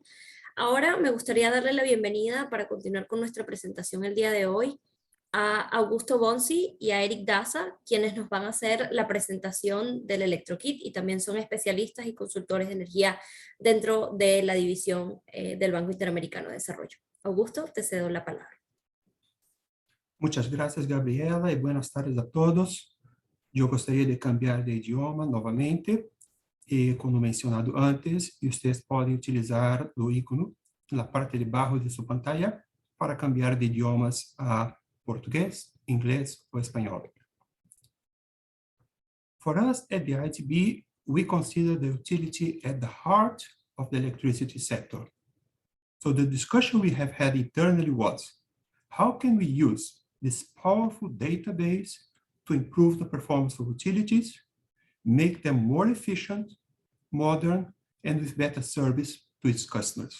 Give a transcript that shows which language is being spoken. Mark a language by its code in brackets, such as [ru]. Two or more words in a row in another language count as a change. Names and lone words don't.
[es] Ahora me gustaría darle la bienvenida para continuar con nuestra presentación el día de hoy a Augusto Bonzi y a Eric Daza, quienes nos van a hacer la presentación del ElectroKit y también son especialistas y consultores de energía dentro de la división del Banco Interamericano de Desarrollo. Augusto, te cedo la palabra. Muchas gracias, Gabriela, y buenas tardes a todos. [pt] Yo gostaria de [es] cambiar de idioma [pt] novamente, e como mencionado antes, ustedes podem utilizar o ícone na parte de baixo de sua [es] pantalla para cambiar de idiomas [pt] a português, inglês ou espanhol. [en] For us at the ITB, we consider the utility at the heart of the electricity sector. So the discussion we have had internally was, how can we use this powerful database to improve the performance of utilities, make them more efficient, modern, and with better service to its customers.